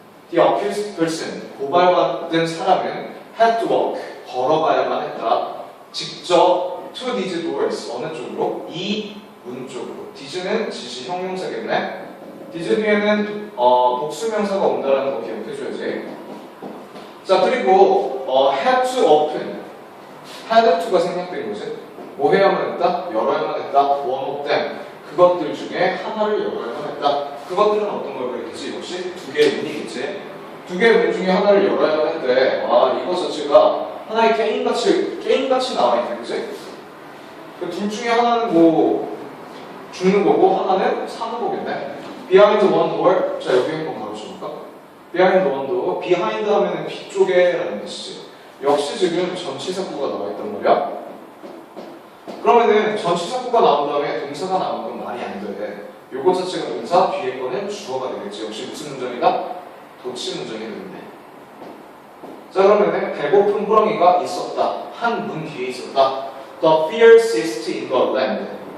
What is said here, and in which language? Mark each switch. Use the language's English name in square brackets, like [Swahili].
[English] The accused person, [Korean] 고발받은 사람은 [English] had to walk, [Korean] 걸어가야만 했다. 직접 [English] to these doors, [Korean] 어느 쪽으로? 이 문 쪽으로. these는 지시 형용사겠네. these 뒤에는 복수명사가 온다는 거 기억해줘야지. 자, 그리고 [English] had to open, [Korean] had to가 생략된 거지. 뭐 해야만 했다? 열어야만 했다. [English] one of them, [Korean] 그것들 중에 하나를 열어야만 했다. 그것들은 어떤 걸 가리키지? 역시 두 개의 문이겠지. 두 개의 문 중에 하나를 열어야만 했대. 이거 자체가 하나의 게임같이 나와있네, 그치? 그 둘 중에 하나는 뭐 죽는 거고 하나는 사는 거겠네. [English] behind one door, [Korean] 자 여기 한번 가로쳐볼까? behind one door, behind 하면은 뒤쪽에 라는 뜻이지. 역시 지금 전치사구가 나와있단 말이야. 그러면은 전치사구가 나온 다음에 동사가 나온 건 말이 안 돼. 요거 자체가 동사, 뒤에 거는 주어가 되겠지. 역시 무슨 문장이다? 도치 문장이 되겠네. 자, 그러면은 배고픈 호랑이가 있었다. 한 문 뒤에 있었다. [English] The fiercest in the land.